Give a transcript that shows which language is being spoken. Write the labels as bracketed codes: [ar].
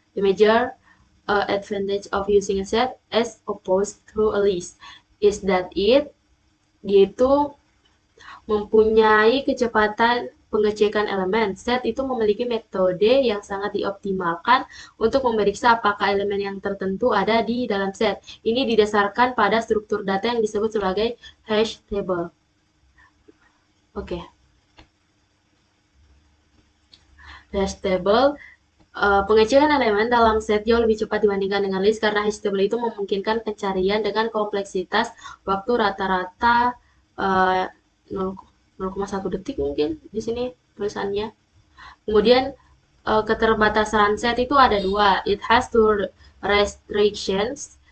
[en] The major advantage of using a set as opposed to a list is that [id] dia itu mempunyai kecepatan pengecekan elemen. Set itu memiliki metode yang sangat dioptimalkan untuk memeriksa apakah elemen yang tertentu ada di dalam set. Ini didasarkan pada struktur data yang disebut sebagai hash table. Oke. Hash table pengecekan elemen dalam set jauh lebih cepat dibandingkan dengan list karena hash table itu memungkinkan pencarian dengan kompleksitas waktu rata-rata 0,1 detik mungkin di sini tulisannya. Kemudian keterbatasan set itu ada dua. [en] It has two restrictions.